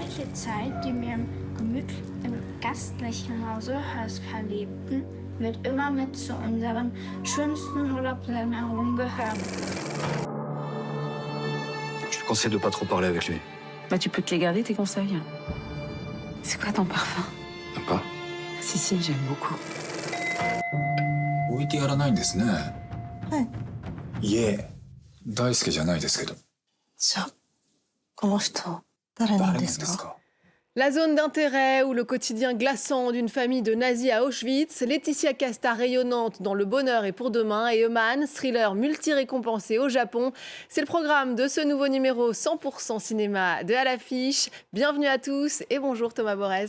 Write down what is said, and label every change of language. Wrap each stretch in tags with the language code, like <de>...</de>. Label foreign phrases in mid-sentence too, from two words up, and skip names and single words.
<de>herrliche Zeit, die wir im gastlichen Hause verlebten, wird immer mit zu unseren schönsten Urlaubserinnerungen gehören.</de> <fr>Je te conseille de pas trop parler avec lui. Bah, tu peux te les garder, tes conseils. C'est quoi ton parfum? T'aimes pas? Si, si, j'aime beaucoup.</fr> <ja>置いてやらないんですね。はい。家、大輔じゃないですけど。じゃあ、この人、誰なんですか？</ja> <fr>La zone d'intérêt ou le quotidien glaçant d'une famille de nazis à Auschwitz, Laetitia Casta rayonnante dans Le Bonheur est pour demain et Eman, thriller multi-récompensé au Japon. C'est le programme de ce nouveau numéro 100% cinéma de À l'affiche. Bienvenue à tous et bonjour Thomas Borez.</fr>